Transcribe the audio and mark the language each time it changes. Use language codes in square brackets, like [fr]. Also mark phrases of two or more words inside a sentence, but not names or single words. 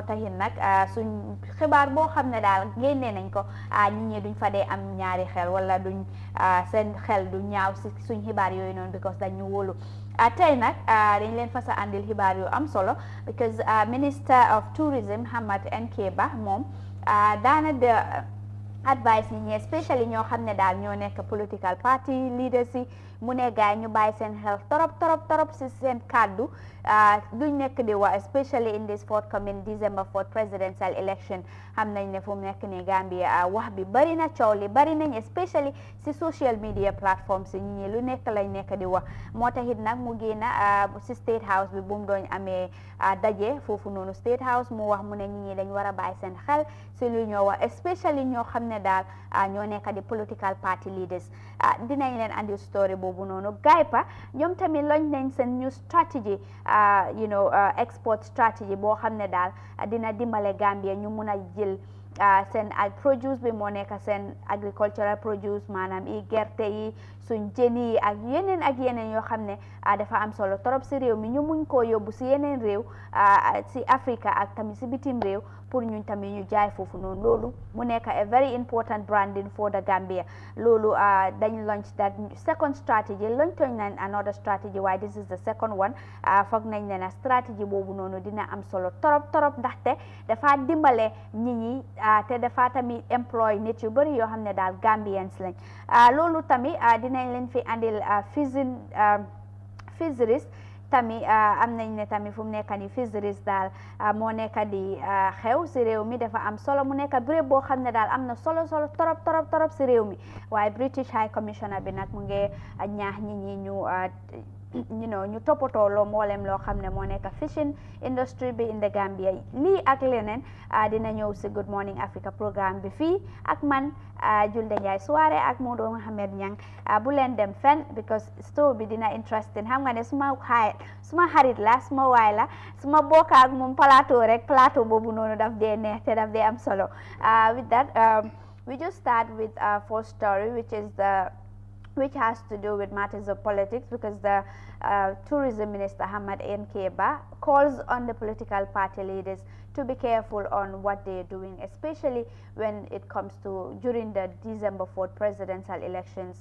[wo] taxit nag suñ xibaar boo xam ne daal génnee nañ ko nit ñi duñ fa dee am ñaari xel wala duñ seen xel du ñaaw si suñ xibaar yooyu noonu because dañ ñu wóolu tey nag dañ leen fas a andil xibaar yu am solo because [en] Minister of Tourism [wo] Hamad NK Bah moom daana de advice nit ñi especially ñoo xam ne daal ñoo nekk [en] political party leaders [wo] yi mu ne gaay ñu bàyyi seen xel torop si seen kàddu luñ nekk di wax especially [en] in this forthcoming December 4th presidential election [wo] xam nañ ne fu mu nekk ni Gambia wax bi bari na coow li bari nañ especially si [en] social media platforms [wo] yi ñi lu nekk lañ nekk di wax moo taxit nag mu génn si State House bi bu mu doon amee daje foofu noonu State House mu wax mu ne ñi dañ war a bàyyi seen xel si lu ñoo wax especially ñoo xam ne daal ñoo nekk di [en] political party leaders [wo] dinañ leen andi story boobu noonu gaypa ñoom tamit lañ nañ seen [en] new strategy export strategy [wo] boo xam ne daal dina dimbale Gambia ñu mun a jël seen produce bi moo nekk seen [en] agricultural produce [wo] maanaam i gerte yi suñ jën yi ak yeneen yoo xam ne dafa am solo trop si réew mi ñu muñ koo yóbbu si yeneen réew si Africa ak tamit si bitim réew pour ñun tamit ñu jaay foofu noonu loolu mu nekk [en] a very important branding for the Gambia [wo] loolu dañ [en] launch that second strategy launch [wo] nañ [en] another strategy [wo] waaye [en] this is the second one [wo] foog nañ ne na strategy boobu noonu dina am solo torop ndaxte dafa dimbale nit ñi te dafa tamit employ nit yu bëri yoo xam ne daal Gambians lañ loolu tamit dinañ leen fi andil fisheries tamit am nañ ne tamit fu mu nekk ni fisheries daal moo nekk di xew si réew mi dafa am solo mu nekk béréb boo xam ne daal am na solo torop si réew mi waaye [en] British High Commissioner [wo] bi nag mu ngi ñaax nit ñi ñu toppatoo loo mboolem loo xam ne moo nekk [en] fishing industry [wo] bi [en] in the Gambia [wo] lii ak leneen dina ñëw si [en] Good Morning Africa programme [wo] bi fii ak man Julde Ndiaye Souare ak Modou Mohamed Niang bu leen dem fenn because story bi dina interesting xam nga ne suma xarit la suma waay la suma bokk ak moom plateau boobu noonu daf dee neex te daf dee am solo [en] with that we just start with our first story which has to do with matters of politics because the tourism minister Hamad NK Bah calls on the political party leaders to be careful on what they're doing, especially when it comes to during the December 4th presidential elections.